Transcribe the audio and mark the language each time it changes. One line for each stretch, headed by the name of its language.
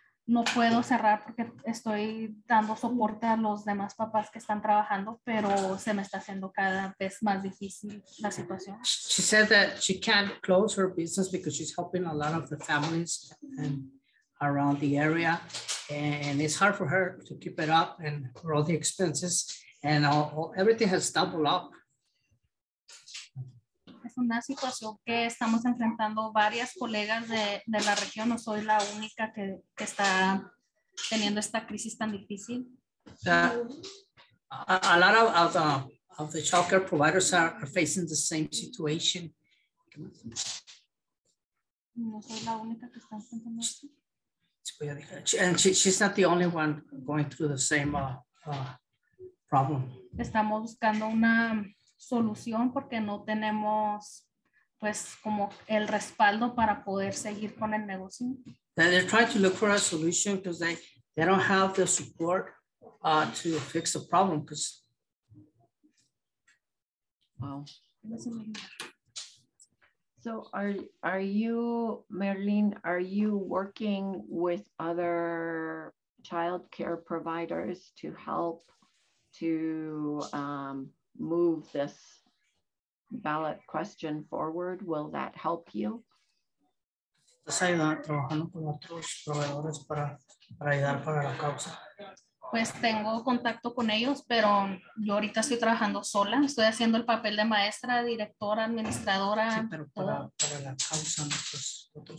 Spanish: No puedo cerrar porque estoy dando soporte a los demás papás que están trabajando, pero se me está haciendo cada vez más difícil la situación.
English: She said that she can't close her business because she's helping a lot of the families and around the area, and it's hard for her to keep it up and for all the expenses, and everything has doubled up.
Spanish: Es una situación que estamos enfrentando varias colegas de la región. No soy la única que está teniendo esta crisis tan difícil.
English: A lot of the childcare providers are facing the same situation.
Spanish: No soy la única que está enfrentando esto.
English: And she's not the only one going through the same problem.
Spanish: Estamos buscando una solución porque no tenemos pues como el respaldo para poder seguir con el negocio.
English: They're trying to look for a solution because they don't have the support to fix the problem. Wow. So are you, Merlin, are you working with other childcare providers to help to move this ballot question forward? Will that help you?
Spanish: Trabajando con otros proveedores para ayudar para la causa. Pues tengo contacto con ellos, pero yo ahorita estoy trabajando sola. Estoy haciendo el papel de maestra, directora, administradora. Sí, pero para la causa nosotros